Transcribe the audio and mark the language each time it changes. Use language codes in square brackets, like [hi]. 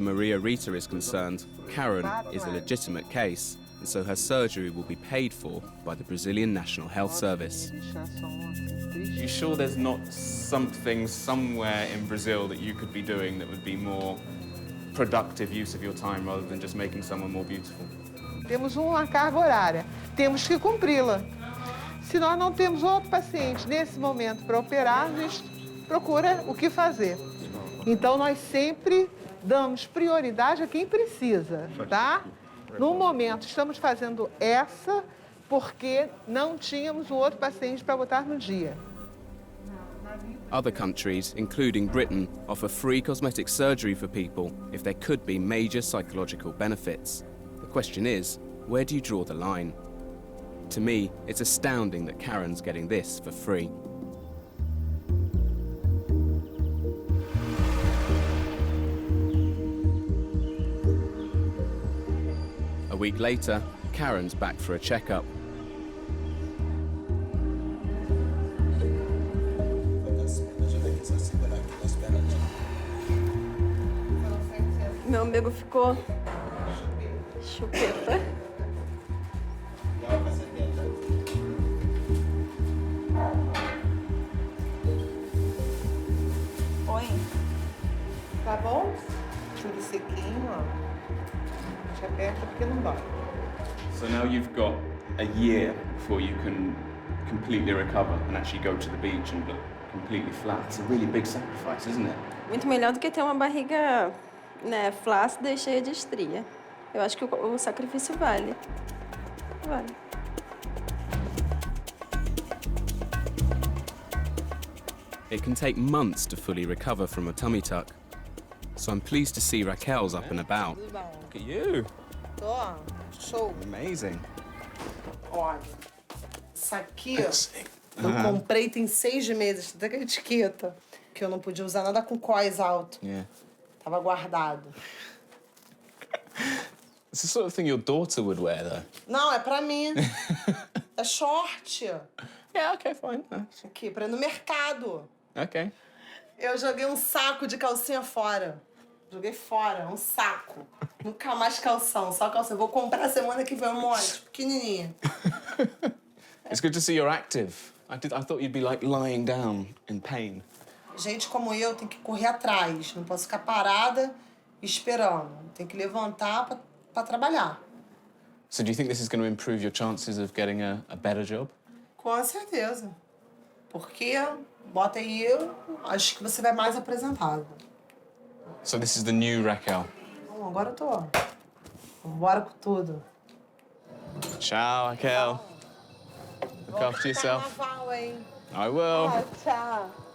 [en] Maria Rita is concerned, Karen is a legitimate case, and so her surgery will be paid for by the Brazilian National Health Service. You sure there's not something somewhere in Brazil that you could be doing that would be more productive use of your time rather than just making someone more beautiful? [pt] Temos uma carga horária, temos que cumpri-la. Se nós não temos outro paciente nesse momento para operar, a gente procura o que fazer. Então, nós sempre damos prioridade a quem precisa, tá? No momento, estamos fazendo essa porque não tínhamos o outro paciente para botar no dia. [en] Other countries, including Britain, offer free cosmetic surgery for people if there could be major psychological benefits. The question is, where do you draw the line? To me, it's astounding that Karen's getting this for free. A week later, Karen's back for a checkup. [pt] Meu umbigo ficou chupeta. Oi. Tá bom? Tudo sequinho, ó. Te aperta porque não dói. [en] So now you've got a year before you can completely recover and actually go to the beach and look completely flat. It's a really big sacrifice, isn't it? [pt] Muito melhor do que ter uma barriga, né, flácida e cheia de estria. Eu acho que o sacrifício vale. Vale. [en] It can take months to fully recover from a tummy tuck. So I'm pleased to see Raquel's up and about. [pt] Tudo bom? [en] Look at you. [pt] Tô, ó. Show. [en] Amazing. [pt] Olha, isso aqui, ó, eu comprei tem 6 meses, tem até etiqueta, que eu não podia usar nada com cós alto. [en] Yeah. [pt] Tava guardado. [en] It's the sort of thing your daughter would wear, though. [pt] Não, é pra mim. É short. [en] Yeah, okay, fine. [pt] Aqui, pra ir no mercado. [en] Okay. [pt] Eu joguei um saco de calcinha fora. Joguei fora, um saco. Nunca mais calção, só calção. Vou comprar semana que vem um monte, pequenininha. [en] It's good to see you're active. I thought you'd be like lying down in pain. [pt] Gente como eu tem que correr atrás. Não posso ficar parada esperando. Tem que levantar pra trabalhar. [en] So do you think this is going to improve your chances of getting a better job? [pt] Com certeza. Porque, bota aí eu, acho que você vai mais apresentado. [en] So this is the new Raquel. [pt] Bom, agora eu tô. Vambora com tudo. [en] Ciao, Raquel. Look after yourself. [pt] Carnaval, hein? [en] I will. [pt] Tchau.